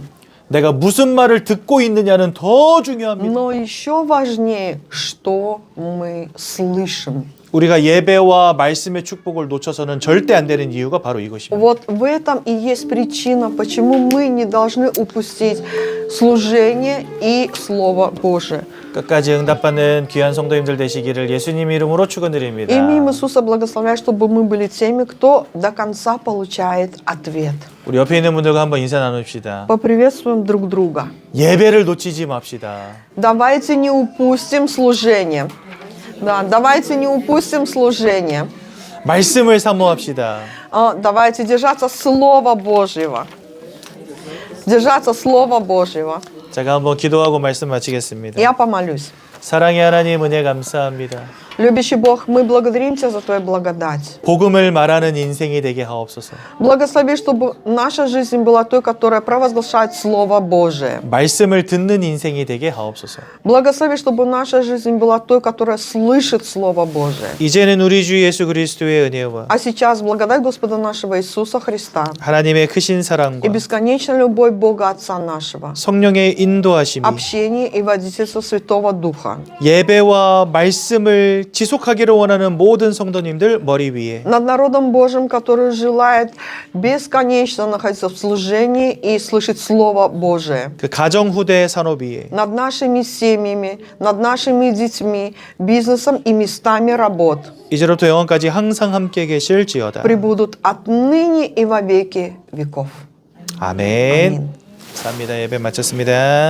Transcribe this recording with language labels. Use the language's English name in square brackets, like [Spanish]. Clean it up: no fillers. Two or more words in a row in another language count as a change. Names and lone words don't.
[Korean] 내가 무슨 말을 듣고 있느냐는 더 중요합니다. [Russian] Но еще важнее, что мы слышим. [Korean] 우리가 예배와 말씀의 축복을 놓쳐서는 절대 안 되는 이유가 바로 이것입니다. [Russian] Вот в этом и есть причина, почему мы не должны упустить служение и Слово Божие. [Korean] 끝까지 응답받는 귀한 성도님들 되시기를 예수님 이름으로 축원드립니다. [Russian] Именем Иисуса благословляю, чтобы мы были теми, кто до конца получает ответ. [Korean] 우리 옆에 있는 분들과 한번 인사 나눕시다. [Russian] Поприветствуем друг друга. [Korean] 예배를 놓치지 맙시다. [Russian] Давайте не упустим служение. Да, давайте не упустим служение. [Korean] 말씀을 사모합시다. [Russian] Давайте держаться Слова Божьего. Держаться Слова Божьего. [Korean] 제가 한번 기도하고 말씀 마치겠습니다. [Russian] Я помолюсь. [Korean] 사랑의 하나님 은혜 감사합니다. [Russian] Любящий Бог, мы благодарим Тебя за Твою благодать. [Korean] 복음을 말하는 인생이 되게 하옵소서. [Russian] Благослови, чтобы наша жизнь была той, которая провозглашает Слово Божие. [Korean] 말씀을 듣는 인생이 되게 하옵소서. [Russian] Благослови, чтобы наша жизнь была той, которая слышит Слово Божие. [Korean] 이제는 우리 주 예수 그리스도의 은혜와 [Russian] А сейчас благодать Господа нашего Иисуса Христа [Korean] 하나님의 크신 [Russian] и [Korean] 사랑과 [Russian] бесконечная любовь Бога Отца нашего, [Korean] 성령의 인도하심이 [Russian] общение и водительство Святого Духа [Korean] 예배와 말씀을 지속하기를 원하는 모든 성도님들 머리 위에 [Russian] над народом Божьим, который желает бесконечно находиться в служении и слышать Слово Божие, [Korean] 그 가정 후대 산업 위에 [Russian] над нашими семьями, над нашими детьми, бизнесом и местами работ [Korean] 이제로부터 영원까지 항상 함께 계실지어다. [Russian] пребудут отныне и во веки веков. [Korean] 아멘. 아멘. 감사합니다. 예배 마쳤습니다.